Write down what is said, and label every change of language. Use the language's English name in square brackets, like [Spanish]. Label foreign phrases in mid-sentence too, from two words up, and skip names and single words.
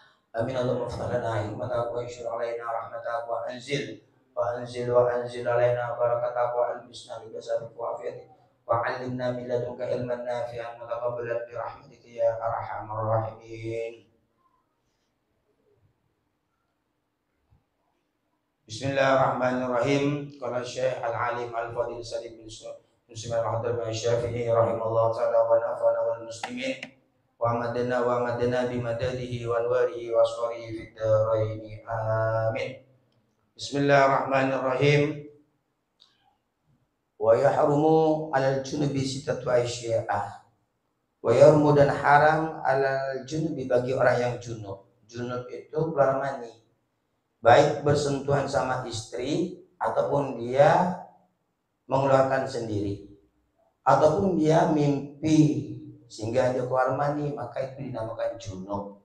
[Arabic] Amin. اللهم افتح لنا حكمتك وانشر علينا رحمتك وأنزل علينا بركاتك وألبسنا لباس عافيتك وعلمنا من لدنك علما نافعا وتقبلنا برحمتك يا أرحم الراحمين. بسم الله الرحمن الرحيم. قال الشيخ العالم الفاضل سالم بن سليمان الحداد بن شافعي رحمه الله تعالى ونفعنا والمسلمين وأمدنا بمدده وأنواره وأسراره في الدارين. Amin. بسم الله الرحمن الرحيم. ويحرم على الجنب ستة أشياء. ويحرم [Indonesian] dan haram [Arabic] على الجنب [Indonesian] bagi orang yang junub. Junub itu keluar mani. Baik bersentuhan sama istri ataupun dia mengeluarkan sendiri ataupun dia mimpi sehingga dia keluar mani, maka itu dinamakan junub.